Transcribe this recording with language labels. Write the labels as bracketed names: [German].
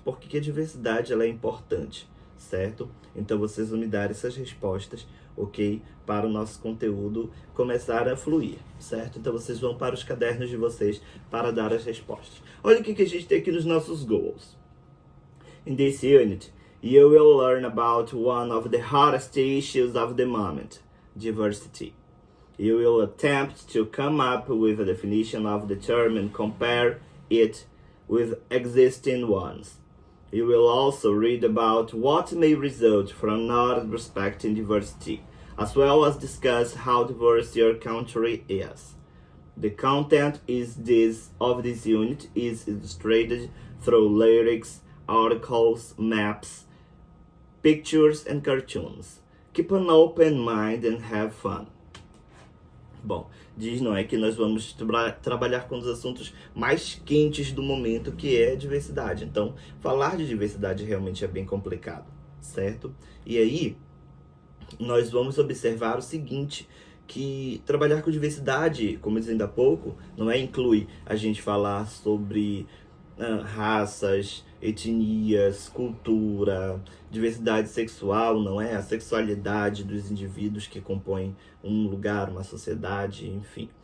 [Portuguese] Por que a diversidade ela é importante, certo? Então vocês vão me dar essas respostas, ok? Para o nosso conteúdo começar a fluir, certo? Então vocês vão para os cadernos de vocês para dar as respostas. Olha o que a gente tem aqui nos nossos goals. [English] In this unit, you will learn about one of the hottest issues of the moment, diversity. You will attempt to come up with a definition of the term and compare it with existing ones. You will also read about what may result from not respecting diversity, as well as discuss how diverse your country is. The content of this unit is illustrated through lyrics, articles, maps, pictures, and cartoons. Keep an open mind and have fun. [Portuguese] Bom, diz, não é, que nós vamos trabalhar com os assuntos mais quentes do momento, que é a diversidade. Então, falar de diversidade realmente é bem complicado, certo? E aí, nós vamos observar o seguinte, que trabalhar com diversidade, como dizendo há pouco, não é, inclui a gente falar sobre raças, etnias, cultura, diversidade sexual, não é? A sexualidade dos indivíduos que compõem um lugar, uma sociedade, enfim.